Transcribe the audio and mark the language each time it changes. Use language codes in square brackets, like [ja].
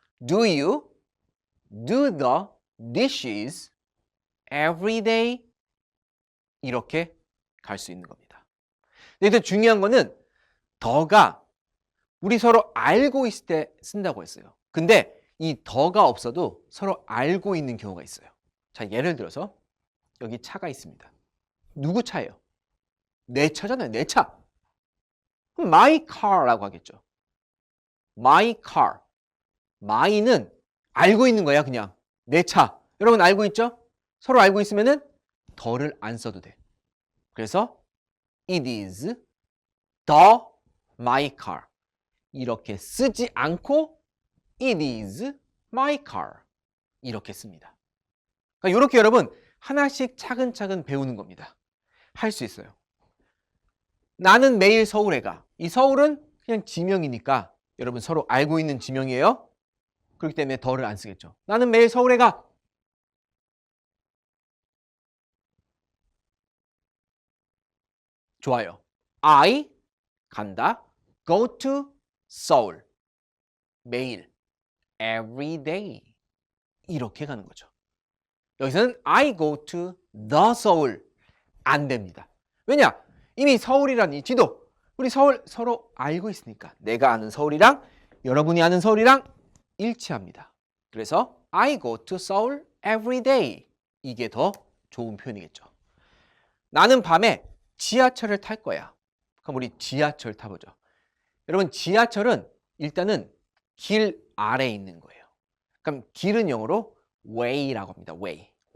[en] Do you do the dishes every day? [ko] 이렇게 갈 수 있는 겁니다. 근데 중요한 거는 더가 우리 서로 알고 있을 때 쓴다고 했어요. 근데 이 더가 없어도 서로 알고 있는 경우가 있어요. 자, 예를 들어서 여기 차가 있습니다. 누구 차예요? 내 차잖아요. 내 차. 그럼 [en] my car [ko] 라고 하겠죠. [en] my car. [ko] my는 알고 있는 거야, 그냥. 내 차. 여러분 알고 있죠? 서로 알고 있으면은 더를 안 써도 돼. 그래서 [en] it is the my car. [ko] 이렇게 쓰지 않고 [en] it is my car. [ko] 이렇게 씁니다. 그러니까 이렇게 여러분 하나씩 차근차근 배우는 겁니다. 할 수 있어요. 나는 매일 서울에 가. 이 서울은 그냥 지명이니까 여러분 서로 알고 있는 지명이에요. 그렇기 때문에 더를 안 쓰겠죠. 나는 매일 서울에 가. 좋아요. [en] I [ko] 간다. [en] Go to Seoul. [ko] 매일. [en] Every day. [ko] 이렇게 가는 거죠. 여기서는 [en] I go to the Seoul. [ko] 안 됩니다. 왜냐? 이미 서울이라는 이 지도. 우리 서울 서로 알고 있으니까. 내가 아는 서울이랑 여러분이 아는 서울이랑 일치합니다. 그래서 [en] I go to Seoul every day. [ko] 이게 더 좋은 표현이겠죠. 나는 밤에 지하철을 탈 거야. 그럼 우리 지하철 타보죠. 여러분 지하철은 일단은 길 아래에 있는 거예요. 그럼 길은 영어로 way라고 합니다. [en] way.